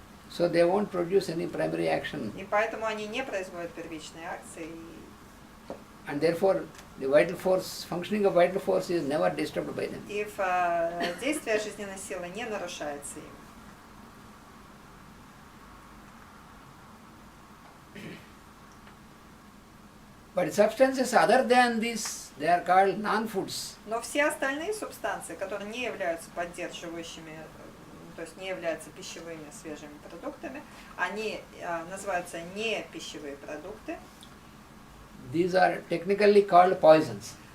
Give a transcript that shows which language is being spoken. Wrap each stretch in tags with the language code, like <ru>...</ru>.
<en>So they won't produce any primary action.</en> <ru>И поэтому они не производят первичные акции.</ru> <en>And therefore, the vital force, functioning of vital force is never disturbed by them.</en> <ru>И действие жизненной силы не нарушается им.</ru> <en>But substances other than this, they are called non-foods.</en> <ru>Но все остальные субстанции, которые не являются поддерживающими, то есть не являются пищевыми свежими продуктами, они называются не пищевые продукты.</ru> <en>These are technically called poisons.</en>